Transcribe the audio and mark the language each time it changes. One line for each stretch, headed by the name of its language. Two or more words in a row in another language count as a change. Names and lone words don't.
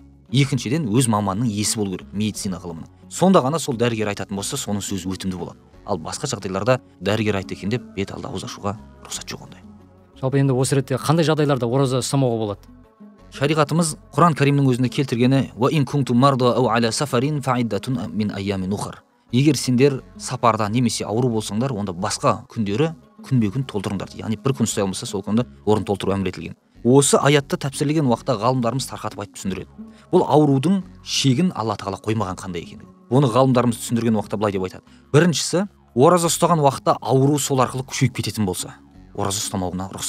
Kazakh: Екіншіден, өз маманның иесі болу керек, медицина ғылымының. Сонда ғана сол дәрігер айтатын болса, соның сөзі өтімді болады. Ал басқа жағдайларда дәрігер айтты екен деп бет алды ауыз ашуға рұқсат жоқ ондай. Жалпы енді осы ретте қандай жағдайларда ораза ұстамауға болады? Шариғатымыз Құран Кәрімнің өзінде келтіргені:
Arabic: "وإن كنتم مرضى أو على سفر فعدة من أيام أخر."
Kazakh: Егер сендер сапарда немесе ауру болсаңдар, онда басқа күндері күнбе-күн толтырыңдар. Яғни бір күн ұстай алмаса, сол күнді орын толтыру әмір етілген. Осы аятты тәпсірлеген уақытта ғалымдарымыз тарқатып айтып түсіндіреді. Бұл аурудың шегін Алла тағала қоймаған қандай екендігі. Оны ғалымдарымыз түсіндірген уақытта былай деп айтады: біріншісі, ораза ұстаған уақытта ауру сол арқылы күшейіп кететін болса, ораза ұстамауына рұқсат.